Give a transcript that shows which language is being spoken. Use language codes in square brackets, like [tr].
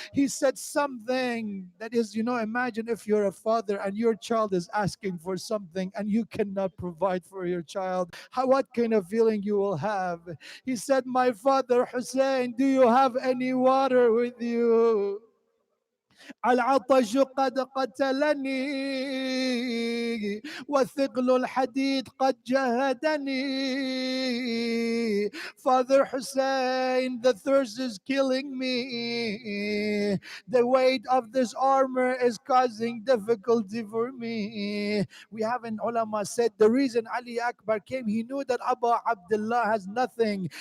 [en] He said something that is, imagine if you're a father and your child is asking for something and you cannot provide for your child. What kind of feeling you will have? He said, my father Hussein, do you have any water with you? [ar] العطش قد قتلني وثقل الحديد قد جهدني. [en] Father Hussein, the thirst is killing me. The weight of this armor is causing difficulty for me. We have an ulama said the reason Ali Akbar came, he knew that Abu Abdullah has nothing.